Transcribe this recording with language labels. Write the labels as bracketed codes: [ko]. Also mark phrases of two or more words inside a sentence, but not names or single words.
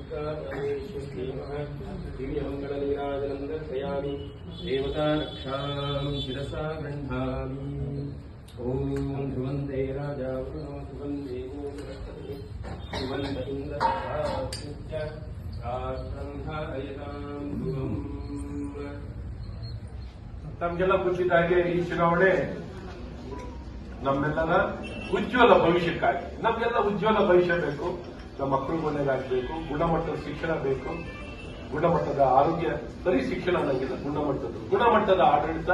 [sa] दिव्यमङ्गलनीराजनं दर्शयामि देवता रक्षां शिरसा गृह्णामि ॐ ध्रुवन्ते राजा वरुणो ध्रुवन्ते बृहस्पतिः ध्रुवन्त इन्द्रश्च राष्ट्रं धारयतां ध्रुवम् [kn] ನಮಗೆಲ್ಲ ಗೊತ್ತಿದ್ದಾಗೆ ಈ ಚುನಾವಣೆ ನಮ್ಮೆಲ್ಲರ ಉಜ್ವಲ ಭವಿಷ್ಯಕ್ಕಾಗಿ ನಮಗೆಲ್ಲ ಉಜ್ವಲ ಭವಿಷ್ಯ ಬೇಕು. ನಮ್ಮ ಮಕ್ಕಳು ಒಳ್ಳೆಯದಾಗಬೇಕು, ಗುಣಮಟ್ಟದ ಶಿಕ್ಷಣ ಬೇಕು, ಗುಣಮಟ್ಟದ ಆರೋಗ್ಯ, ಬರೀ ಶಿಕ್ಷಣ ಅನ್ನಂಗಿಲ್ಲ, ಗುಣಮಟ್ಟದ ಆಡಳಿತ.